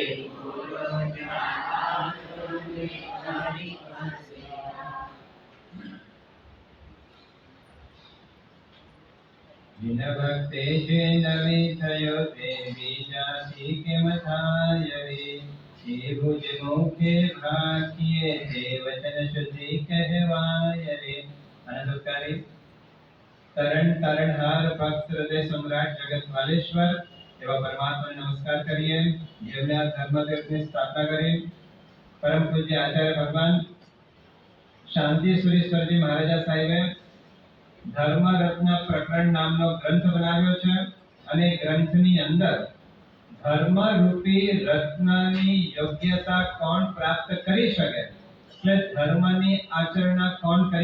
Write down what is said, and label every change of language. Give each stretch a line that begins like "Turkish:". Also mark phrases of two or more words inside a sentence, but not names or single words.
Gujarati: જિન ભક્તે જે નવી થયો તે બીજાતી કે મથાય રે। હે ભુજ મુખે ભાકિએ તે વચન શુદ્ધિ કહવાય રે। અનંતકારી તરણ તારણહાર ભક્ત હૃદય સમ્રાટ જગત વાલેશ્વર એવં પરમાત્મા ને નમસ્કાર કરિએ। જેમણે આ ધર્મદેવની સ્થાપના કરી પરમ પૂજ્ય આચાર્ય ભગવાન શાંતિ સુરેશ્વરજી મહારાજા સાહેબે ધર્મ રત્ન પ્રકરણ નામનો ગ્રંથ બનાવ્યો છે અને ગ્રંથની અંદર ધર્મ રૂપી રત્નની યોગ્યતા કોણ પ્રાપ્ત કરી શકે એટલે ધર્મની આચરણા કોણ કરી